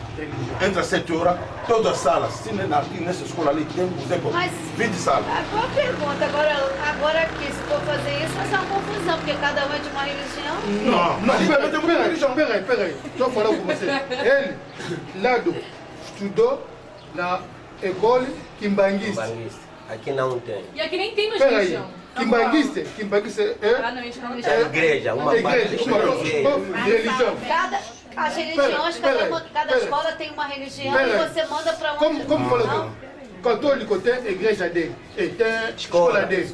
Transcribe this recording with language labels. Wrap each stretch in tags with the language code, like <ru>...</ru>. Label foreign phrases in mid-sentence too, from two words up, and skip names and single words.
<pt>Entre as 7 horas, todas as salas, se aqui nessa escola ali tem, por exemplo, Mas 20 salas. Boa pergunta. Agora aqui, se for fazer isso, vai ser uma confusão, porque cada um é de uma religião. Não, peraí. Estou falando com você. Ele, Lado, estudou na</pt> <fr>école Kimbanguiste.</fr> <pt>Aqui não tem. E aqui nem tem mais Peraí, religião. Kimbanguiste Ah, é não, escola de É igreja, uma parte de religião. As religiões, cada escola tem uma religião e você manda para outra. Como falou? Católico tem igreja dele, tem escola dele.</pt>